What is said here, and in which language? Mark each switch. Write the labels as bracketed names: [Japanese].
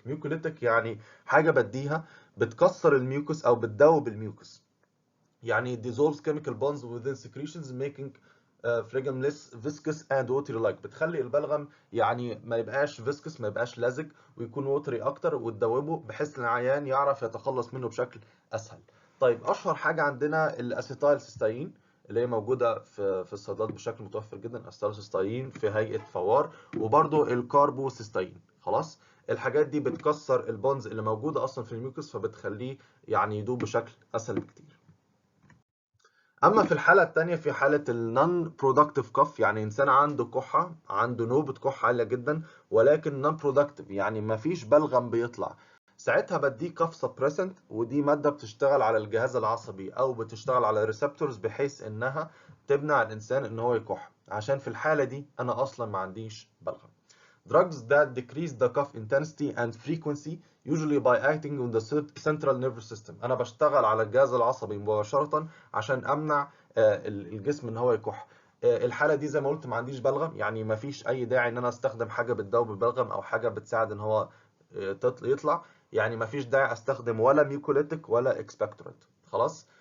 [Arabic] ميوكوليتيك يعني حاجه بديها بتكسر الميوكس او بتدوب الميوكس، يعني [English] dissolves chemical bonds within secretions making phlegm less viscous and watery like. [Arabic] بتخلي البلغم يعني ما يبقاش viscous، ما يبقاش لزج، ويكون watery اكتر، وتدوبه بحيث ان العيان يعرف يتخلص منه بشكل اسهل. طيب اشهر حاجه عندنا الاسيتايل سيستاين، اللي هي موجوده في الصيدليات بشكل متوفر جدا. اسيتايل سيستاين في هيئه فوار، وبرده الكاربو سيستاين. خلاص، الحاجات دي بتكسر البونز اللي موجوده اصلا في الميوكس، فبتخليه يعني يدوب بشكل اسهل بكتير. اما في الحاله الثانيه، في حاله النون برودكتيف كف، يعني انسان عنده كحه، عنده نوبه كحه عاليه جدا، ولكن نون برودكتيف يعني ما فيش بلغم بيطلع. ساعتها بديه كف سبريسنت، ودي ماده بتشتغل على الجهاز العصبي او بتشتغل على ريسبتورز، بحيث انها تمنع الانسان ان هو يكح، عشان في الحاله دي انا اصلا ما عنديش بلغم. [English] Drugs that decrease the cough intensity and frequency usually by acting on the central nervous system. [Arabic] أنا بشتغل على الجهاز العصبي مباشرة عشان أمنع الجسم إن هو يكح. الحالة دي زي ما قلت ما عنديش بلغم، يعني ما فيش أي داعي إن أنا أستخدم حاجة بتدوب البلغم أو حاجة بتساعد إن هو يطلع. يعني ما فيش داعي أستخدم ولا ميوكوليتيك ولا إكسبكتورنت. خلاص.